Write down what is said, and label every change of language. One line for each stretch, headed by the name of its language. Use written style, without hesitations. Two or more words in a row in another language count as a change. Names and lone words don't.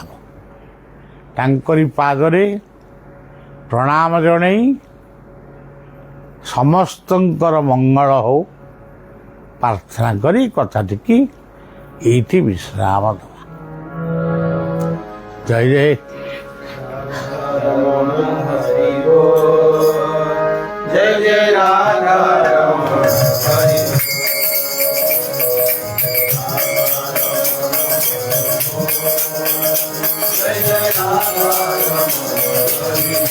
Odia: ତାଙ୍କରି ପାଦରେ ପ୍ରଣାମ ଜଣାଇ ସମସ୍ତଙ୍କର ମଙ୍ଗଳ ହଉ ପ୍ରାର୍ଥନା କରି କଥାଟିକି ଏଇଠି ବିଶ୍ରାମ ଦେବା। ଜୟ ଜୟ।
Hindi: जय जय राधा रमण हरि। जय जय राधा रमण हरि।